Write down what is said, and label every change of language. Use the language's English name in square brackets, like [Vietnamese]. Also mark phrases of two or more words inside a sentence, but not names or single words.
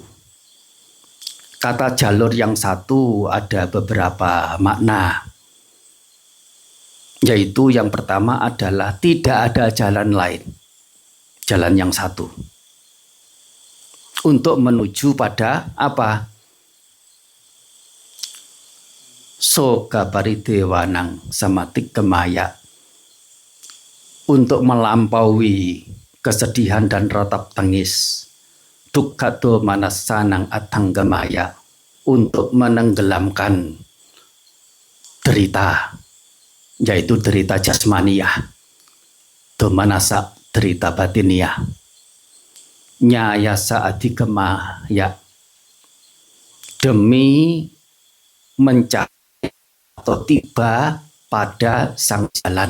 [Indonesian] Kata jalur yang satu ada beberapa makna. Yaitu yang pertama adalah tidak ada jalan lain. Jalan yang satu. Untuk menuju pada apa? [Pali] Soga paridewanang samatik kemaya. [Indonesian] Untuk melampaui kesedihan dan ratap tangis. [Pali] Dukkhato manasanang atanggamaya, [Indonesian] untuk menenggelamkan derita, yaitu derita jasmaniah, domanasa derita batiniah, [Pali] nyayasa adhigamaya, [Indonesian] demi mencapai atau tiba pada sang jalan.